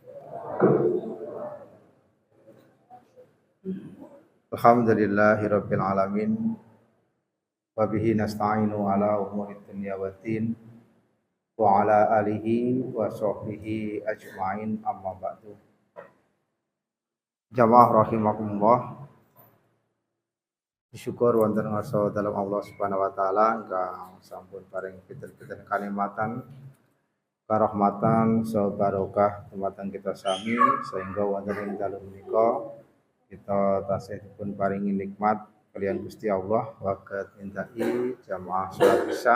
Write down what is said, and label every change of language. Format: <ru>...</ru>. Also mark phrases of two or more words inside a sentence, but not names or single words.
<ar>الحمد لله رب العالمين وبه نستعين على أمور الدنيا والدين وعلى آله وصحبه أجمعين أما بعد. جماعة رحمكم الله.</ar> <jv>Syukur wonten ngarsa dalam Allah</jv> <ar>سبحانه وتعالى</ar> <jv>ingkang sampun paring piter-piter kanikmatan karahmatan saha barokah dumateng kita sami sehingga wonten ing dalem menika kita tasih dipun paringi nikmat kaliyan Gusti Allah waget nindaki jamaah salat Isya.</jv>